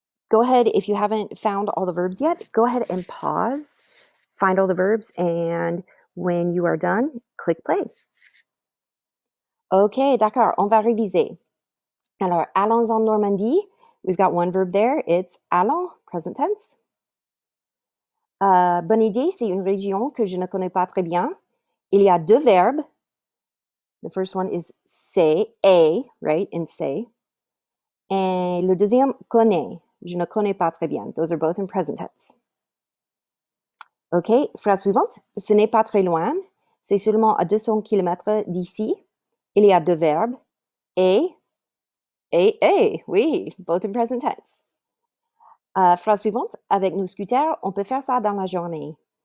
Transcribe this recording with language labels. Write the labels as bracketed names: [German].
[English] Go ahead, if you haven't found all the verbs yet, go ahead and pause, find all the verbs, and when you are done, click play. [French] OK, d'accord, on va réviser. Alors, allons en Normandie. [English] We've got one verb there. It's allons, present tense. [French] Bonne idée, c'est une région que je ne connais pas très bien. Il y a deux verbes. [English] The first one is c'est, a, right, in c'est. [French] Et le deuxième, connaît. Je ne connais pas très bien. [English] Those are both in present tense. [French] OK, phrase suivante. Ce n'est pas très loin. C'est seulement à 200 km d'ici. Il y a deux verbes. Et, oui, [English] both in present tense. [French] Phrase suivante. Avec nos scooters, on peut faire ça dans la journée.